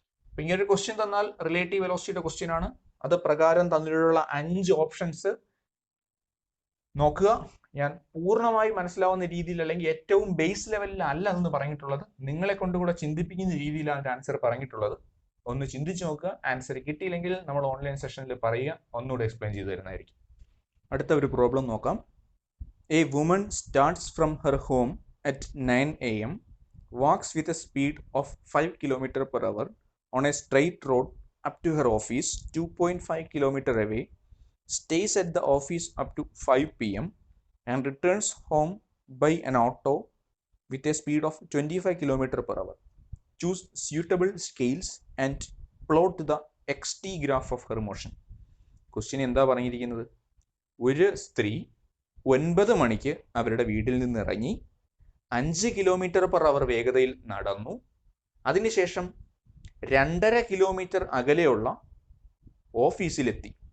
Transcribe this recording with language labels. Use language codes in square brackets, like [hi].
[ml] അപ്പൊ ഇങ്ങനൊരു ക്വസ്റ്റ്യൻ തന്നാൽ റിലേറ്റീവ് വെലോസിറ്റിയുടെ ക്വസ്റ്റ്യൻ ആണ്. അത് പ്രകാരം തന്നിട്ടുള്ള 5 ഓപ്ഷൻസ് നോക്കുക. ഞാൻ പൂർണ്ണമായി മനസ്സിലാവുന്ന രീതിയിൽ അല്ലെങ്കിൽ ഏറ്റവും ബേസ് ലെവലിൽ അല്ല എന്ന് പറഞ്ഞിട്ടുള്ളത്. നിങ്ങളെ കൊണ്ടുകൂടെ ചിന്തിപ്പിക്കുന്ന രീതിയിലാണ് ആൻസർ പറഞ്ഞിട്ടുള്ളത്. ഒന്ന് ചിന്തിച്ചു നോക്കുക. ആൻസർ കിട്ടിയില്ലെങ്കിൽ നമ്മൾ ഓൺലൈൻ സെഷനിൽ പറയുക, ഒന്നുകൂടെ എക്സ്പ്ലെയിൻ ചെയ്തു തരുന്നതായിരിക്കും. അടുത്ത ഒരു പ്രോബ്ലം നോക്കാം. [en] A woman starts from her home at 9 a.m., walks with a speed of 5 km per hour on a straight road up to her office 2.5 km away, stays at the office up to 5 p.m. and returns home by an auto with a speed of 25 km per hour. Choose suitable scales and plot the xt graph of her motion. [ml] Question എന്താ പറഞ്ഞിരിക്കുന്നത്? ഒരു സ്ത്രീ 9 മണിക്ക് അവരുടെ വീട്ടിൽ നിന്ന് ഇറങ്ങി 5 kilometre per hour വേഗതയിൽ നടന്നു. അതിനുശേഷം 2.5 കിലോമീറ്റർ അകലെയുള്ള ഓഫീസിലെത്തി.